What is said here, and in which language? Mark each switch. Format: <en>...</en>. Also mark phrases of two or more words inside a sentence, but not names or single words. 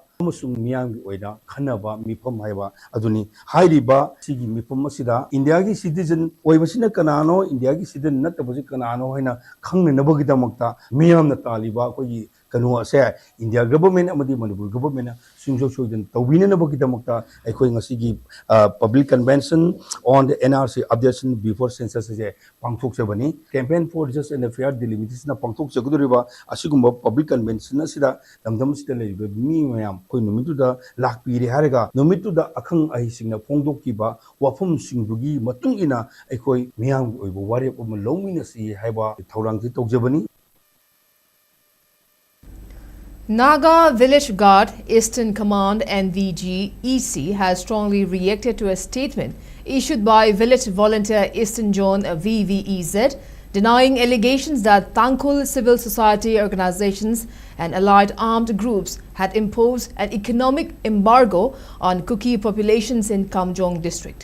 <mni>Amasung miyang oida khanaba mifam haiba aduni hairiba sigi mifam asida India gi citizen oibasina kanano India gi citizen natabasi kanano haina khangna nabagi damakta miyam na taliba koi kanu ase India government amadi Manipur government sungso soiden tawina nabagi damakta aikoi ngasigi</mni> <en>public convention on the NRC updation before census</en> <mni>je pangthok sebani</mni> <en>campaign for just and fair delimitation</en> <mni>na pangthok seguduriba asigumba</mni> <en>public convention</en> <mni>asida damdam sida leibe mi mayam koi numituda lakpiri haraga numituda akhang ahisingna phongdokkiba wafum singdugi matung ina aikoi miyam oibo wari om lomina si haiba thorangji tawjabani.</mni> <en>Naga Village Guard Eastern Command NVG-EC has strongly reacted to a statement issued by Village Volunteer Eastern Zone VVEZ denying allegations that Tangkhul civil society organizations and allied armed groups had imposed an economic embargo on Kuki populations in Kamjong district.</en>